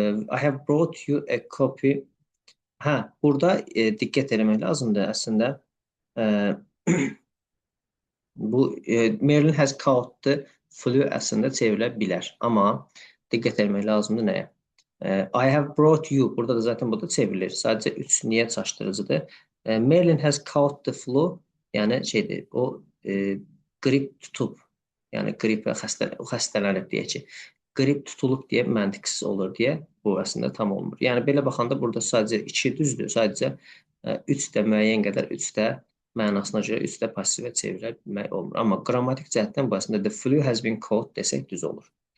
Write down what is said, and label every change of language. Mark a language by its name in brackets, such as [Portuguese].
[English] I have brought you a copy. [Azerbaijani] Burada diqqət eləmək lazımdır əslində. Bu [English] Merlin has caught the flu [Azerbaijani] əslində çevrilə bilər. Amma diqqət eləmək lazımdır nəyə? [English] I have brought you. [Azerbaijani] Burada da zaten bu da çevrilir. Sadəcə 3 niyə çaşdırıcıdır? [English] Merlin has caught the flu. [Azerbaijani] Yəni şeydir, o qrip tutub. Yəni qripə xəstələnib deyək ki. Qrip tutulub deyə məntiqsiz olur deyə bu əslində tam olmur. Yəni belə baxanda burada sadəcə 2 düzdür. Sadəcə 3 də müəyyən qədər 3 də mənasına görə 3 də passivə çevrilmək olmur. Amma qrammatik cəhətdən bu əslində [English] the flu has been caught [Azerbaijani] desək düz olur.